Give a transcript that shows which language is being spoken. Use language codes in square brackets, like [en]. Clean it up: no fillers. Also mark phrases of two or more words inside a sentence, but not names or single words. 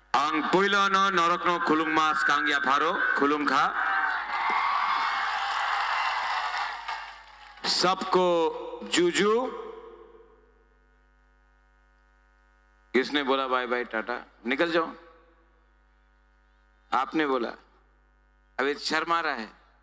[trp] Ang puilo no norok no khulung mas kang ya pharo khulung kha [hi] सबको जूजू किसने बोला बाय बाय टाटा निकल जाओ आपने बोला अभी शर्मा रहा है